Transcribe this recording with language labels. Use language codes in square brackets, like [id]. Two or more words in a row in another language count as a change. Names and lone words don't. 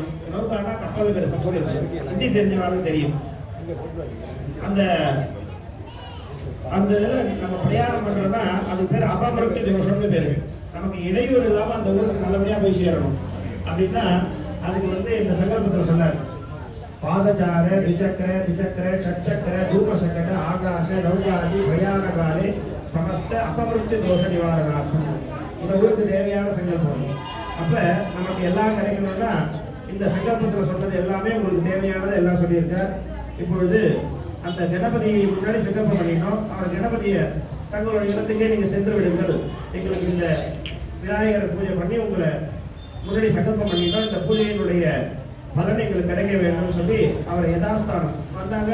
[ta] நௌகானா கப்பல் பேர் சம்ஸ்கிருதம். ஹிந்தி தெரிஞ்சவங்களுக்கு தெரியும். அந்த அந்த இதில் நம்ம பிரயாணம் பண்ணுறோம்னா அதுக்கு பேர் அபமிருத்தி தோஷம்னு பேர். நமக்கு இடையூறு இல்லாமல் அந்த ஊருக்கு நல்லபடியாக போய் சேரணும் அப்படின்னா அதுக்கு இந்த சங்கல்பத்தில் சொன்னார். [sa] பாதச்சார द्विचक्र द्विचक्र षट्चक्र धूमशकट आकाश नौकादि प्रयाण काले समस्त अपमृत्यु दोष निवारणार्थம். [ta] இந்த ஊருக்கு தேவையான சங்கல்பம். அப்போ நமக்கு எல்லாம் கிடைக்கணும்னா இந்த சங்கல்பத்தில் சொன்னது எல்லாமே உங்களுக்கு தேவையானது எல்லாம் சொல்லியிருக்கார். இப்பொழுது அந்த கணபதி முன்னாடி சங்கல்பம் பண்ணிட்டோம். அவர் கணபதியை தங்களுடைய இடத்துக்கே நீங்கள் சென்று விடுங்கள், எங்களுக்கு இந்த விநாயகர் பூஜை பண்ணி உங்களை முன்னாடி சங்கல்பம் பண்ணிட்டோம், இந்த பூஜையினுடைய பலன் எங்களுக்கு கிடைக்க வேண்டும் சொல்லி அவர் யதாஸ்தானம் வந்தாங்க.